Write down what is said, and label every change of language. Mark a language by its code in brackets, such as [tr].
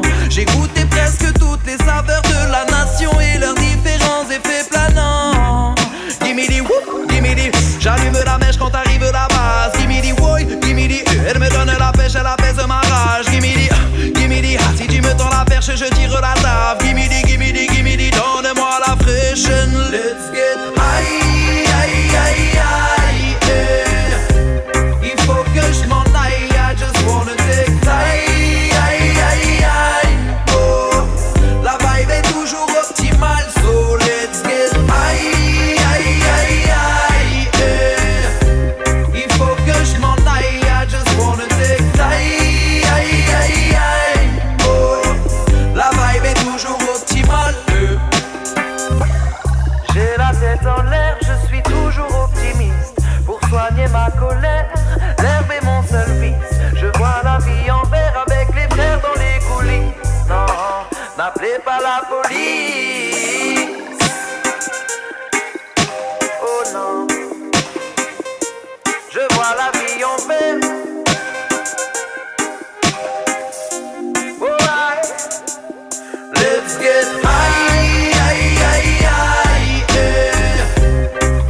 [fr] J'ai goûté presque toutes les saveurs de la nation et leurs différents effets planants. [en] Gimme the whoop, gimme the, [fr] j'allume la mèche quand arrive la base. [en] Gimme the woy, gimme the, [fr] elle me donne la pêche, elle apaise ma rage. [en] Gimme the, [fr] si tu me tends la perche, je tire la table. [en] Gimme the, [fr] donne-moi la fraîche. [en] Let's get high, high, high, high, yeah. [fr] Il faut que je m'en aille, [en] I just wanna take time, high, high, high, oh. [fr] La vibe est toujours optimale, [en] so let's get high, high, high, high, yeah. [fr] Il faut que je m'en aille, [en] I just wanna take time, high, high, high, oh. [fr] La vibe est toujours optimale, J'ai la tête en l'air, je suis toujours optimiste. Pour soigner ma colère, l'herbe est mon seul vice. Je vois la vie en vert avec les frères dans les coulisses. Non, n'appelez pas la police. Oh non, je vois la vie en vert. [en] Oh aïe, let's get high, high, high, high, yeah.